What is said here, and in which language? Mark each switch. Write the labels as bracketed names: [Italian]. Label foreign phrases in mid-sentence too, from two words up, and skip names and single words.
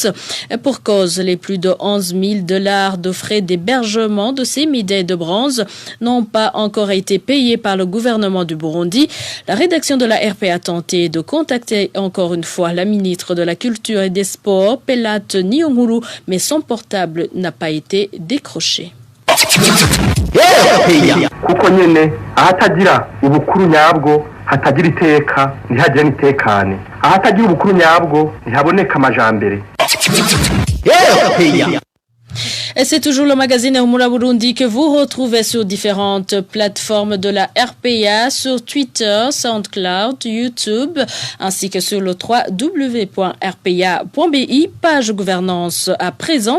[French] Pour cause, les plus de $11 000 de frais d'hébergement de ces médailles de bronze n'ont pas encore été payés par le gouvernement du Burundi. La rédaction de la RP a tenté de contacter encore une fois la ministre de la Culture et des Sports, Pelate Niyonkuru, mais son portable n'a pas été décroché. [Rundi] kuko nyene ahatagira ubukuru nyabwo hatagira iteka ntihagira nitekane ahatagira ubukuru nyabwo ntihaboneka amajambere. [French] Et c'est toujours le magazine Humura Burundi que vous retrouvez sur différentes plateformes de la RPA, sur Twitter, SoundCloud, YouTube, ainsi que sur le www.rpa.bi, page gouvernance à présent.